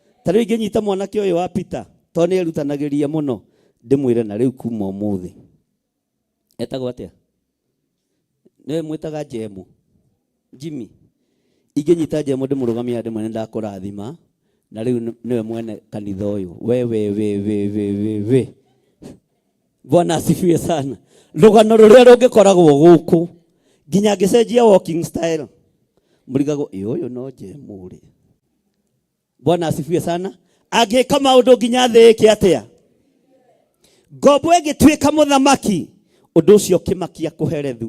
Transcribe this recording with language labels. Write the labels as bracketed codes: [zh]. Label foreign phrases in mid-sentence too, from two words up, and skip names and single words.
[ki] Ta rĩu ingĩnyita mwanake ũyũ wa Peter, to nĩ erutanagĩria mũno, ndĩmwĩre na rĩu kuma ũmũthĩ. Etagwo atĩa? Nĩwe mwĩtaga Jemu. Jimmy. Ingĩnyita Jemu ndĩmũrũgamia ndĩmwĩre, "Nĩndakũrathima, na rĩu nĩ-, nĩwe mwene kanitha ũyũ." We, we, we, we, we, we, we. [sw] Bwana asifiwe sana. [ki] Rũgano rũrĩa rũngĩkoragwo gũkũ, nginya angĩcenjia [en] walking style. [ki] Mũrigagwo, "Ĩ, ũyũ no Jemu rĩ." [sw] Bwana asifiwe sana. [ki] Angĩka maũndũ nginya thĩ ĩke atĩa? Ngombo ĩngĩtuĩka mũthamaki, ũndũ ũcio ũkĩmakia kũherethu.